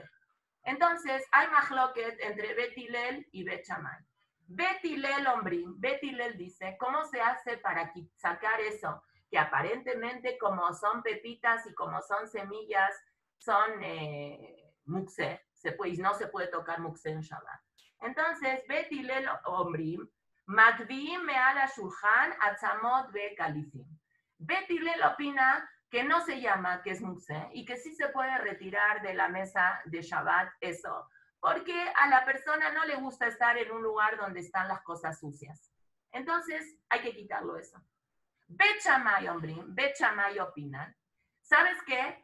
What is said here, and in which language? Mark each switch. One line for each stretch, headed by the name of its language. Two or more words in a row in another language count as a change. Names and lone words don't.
Spanish: Entonces, hay mahloket entre Bet Hillel y Bet Shammai. Bet Hillel Ombrim, Bet Hillel dice, ¿cómo se hace para sacar eso? Que aparentemente como son pepitas y como son semillas, son muksé, no se puede tocar muksé en Shabbat. Entonces,
Hebrew: בית הלל אומרים, מגביהין מעל השולחן עצמות וקליפין.
Spanish: Bet Hillel opina que no se llama que es muksé y que sí se puede retirar de la mesa de Shabbat eso, porque a la persona no le gusta estar en un lugar donde están las cosas sucias. Entonces, hay que quitarlo eso. Bet Shammai, Ombrim, Bet Shammai opinan, ¿sabes qué?